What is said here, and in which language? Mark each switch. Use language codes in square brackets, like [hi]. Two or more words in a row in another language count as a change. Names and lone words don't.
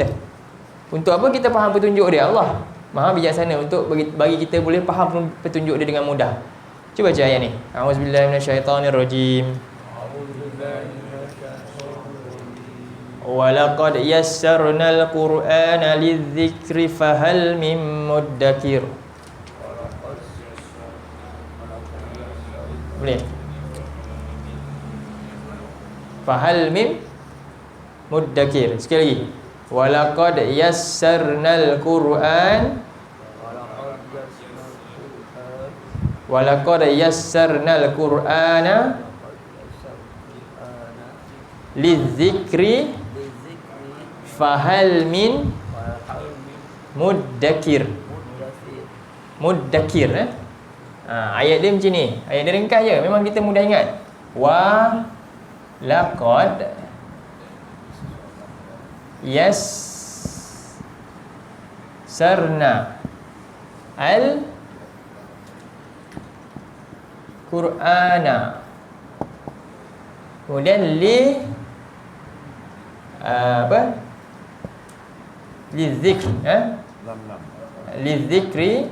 [ms] Untuk apa kita faham petunjuk dia? Allah maha bijaksana untuk bagi kita boleh faham petunjuk dia dengan mudah. Cuba baca ayat ni. [ar] أعوذ بالله من الشيطان الرجيم. ولقد يسرنا القرآن للذكر فهل من مدكر. [ms] Boleh? [ar] فهل من مدكر. [ms] Sekali lagi. [ar] ولقد يسرنا القرآن ولقد يسرنا القرآن للذكر فهل من مدكر. [ms] Muddakir ayat dia macam ni. Ayat dia ringkas je, memang kita mudah ingat. [ar] ولقد يسرنا القرآن. [ms] Kemudian lizikri, lizikri.